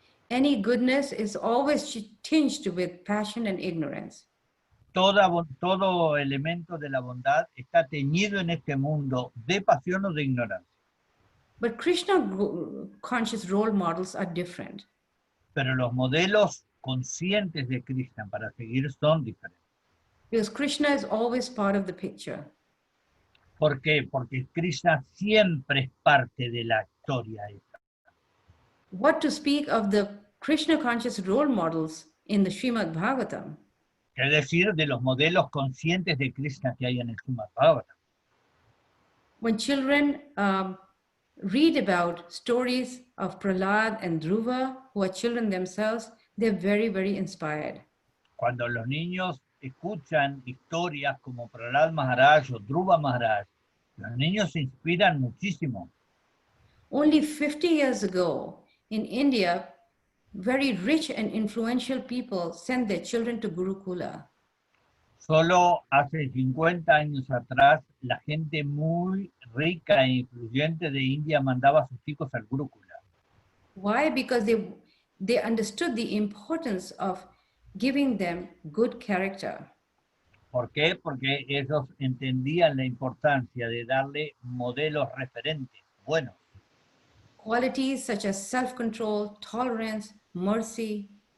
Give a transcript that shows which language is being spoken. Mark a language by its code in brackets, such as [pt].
[en] Any goodness is always tinged with passion and ignorance. [es] Todo elemento de la bondad está teñido en este mundo de pasión o de ignorancia. [en] But Krishna conscious role models are different. [es] Pero los modelos conscientes de Krishna para seguir son diferentes. [en] Because Krishna is always part of the picture. [es] ¿Por qué? Porque Krishna siempre es parte de la historia esta. [en] What to speak of the Krishna conscious role models in the Srimad-bhagavatam? [es] Es decir, de los modelos conscientes de Krishna que hay en el Srimad-bhagavatam. [en] When children read about stories of Prahlad and Dhruva, who are children themselves, they're very, very inspired. [es] Cuando los niños escuchan historias como Prahlad Maharaj o Dhruva Maharaj, los niños se inspiran muchísimo. [en] Only 50 years ago in India, very rich and influential people sent their children to Gurukula. [es] Solo hace 50 años atrás, la gente muy rica e influyente de India mandaba a sus hijos al Gurukula. [en] Why? Because they understood the importance of giving them good character. [es] ¿Por qué? Porque ellos entendían la importancia de darle modelos referentes buenos. [en] Qualities such as self-control, tolerance, mercy,